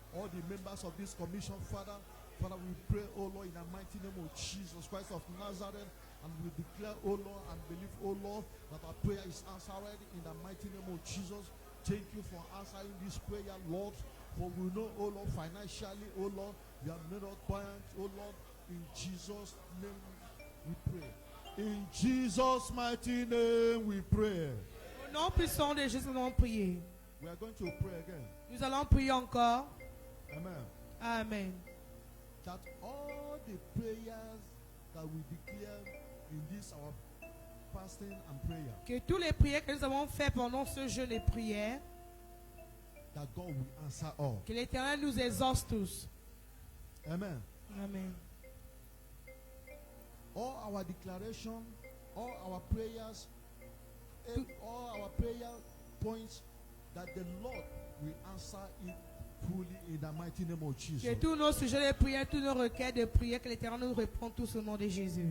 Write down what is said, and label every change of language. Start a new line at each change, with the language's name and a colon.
English: All the members of this commission, Father, we pray, oh Lord, in the mighty name of Jesus Christ of Nazareth, and we declare, oh Lord, and believe, oh Lord, that our prayer is answered in the mighty name of Jesus. Thank you for answering this prayer, Lord, for we know, oh Lord, financially, oh Lord, you have made us buoyant, oh Lord, in Jesus' name we pray. In Jesus' mighty name we pray.
French: Au nom puissant de Jésus, nous allons prier.
English: We are going to pray again.
French: Nous allons prier encore.
English: Amen.
French: Amen.
English: That all the prayers that we declare in this our fasting and prayer,
French: Que tous les prières que nous avons faites pendant ce jeûne et prière,
English: that God will answer all.
French: que l'Éternel nous exauce tous.
English: Amen.
French: Amen.
English: All our declaration, all our prayers, all our prayer points, that the Lord will answer it fully in the mighty name of Jesus.
French: Que tous nos sujets de prière, tous nos requêtes de prière, que l'Éternel nous répond tous au nom de Jésus.